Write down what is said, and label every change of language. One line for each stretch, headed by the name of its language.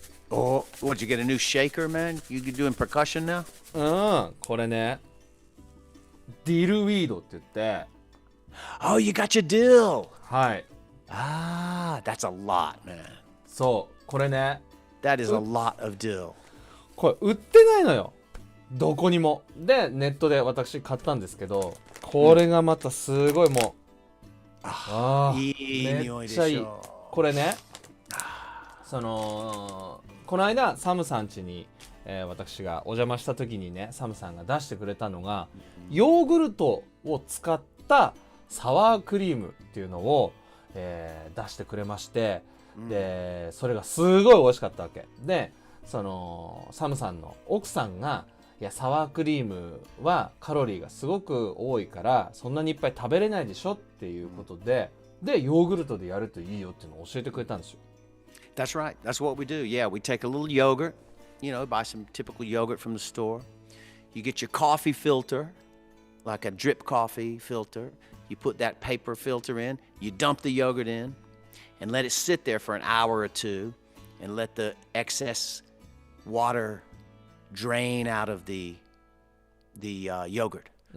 English: Oh, what, you get a new shaker, man? You doing percussion now?
Japanese: これね。ディルウィードって言って。
English: Oh, you got your dill.
Japanese: はい。
English: That's a lot, man.
Japanese: そうこれね。
English: That is a lot of dill.
Japanese: これ売ってないのよ。どこにも。でネットで私買ったんですけど、これがまたすごいもう、いい匂いでしょ。めっちゃいい。これね、この間サムさん家に、私がお邪魔した時にね、サムさんが出してくれたのがヨーグルトを使ったサワークリームっていうのを、出してくれまして、でそれがすごい美味しかったわけで、サムさんの奥さんがいやサワークリームはカロリーがすごく多いからそんなにいっぱい食べれないでしょっていうことで、ヨーグルトでやるといいよっていうのを教えてくれたんですよ。
English: That's right. That's what we do. Yeah, we take a little yogurt, buy some typical yogurt from the store. You get your coffee filter, like a drip coffee filter. You put that paper filter in, you dump the yogurt in, and let it sit there for an hour or two, and let the excess water drain out of the yogurt.